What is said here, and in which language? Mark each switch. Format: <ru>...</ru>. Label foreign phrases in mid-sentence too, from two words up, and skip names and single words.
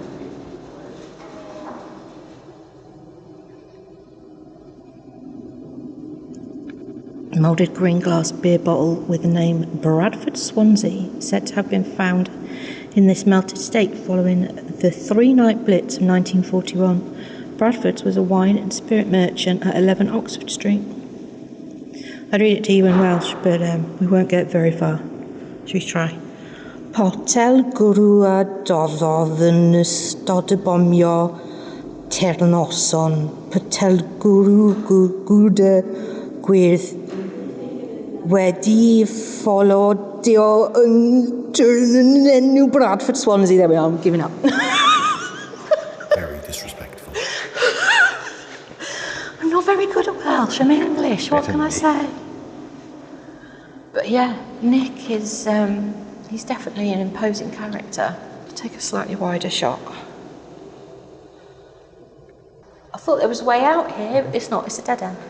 <en>A moulded green glass beer bottle with the name Bradford Swansea, said to have been found in this melted state following the three-night blitz of 1941. Bradford's was a wine and spirit merchant at 11 Oxford Street. I'd read it to you in Welsh, but we won't get very far. Should we try?</en> <cy>Potel gwrw a doddodd yn ystod y bomio ternoson. Potel gwrw gwrw gwyrdd wedi ffollodio yn enw Bradford Swansea.</cy> <en>There we are, I'm giving up. Very disrespectful. I'm not very good at Welsh, I'm English, what can I say? But yeah, Nick is, he's definitely an imposing character. Take a slightly wider shot. I thought there was a way out here, it's not, it's a dead end.</en>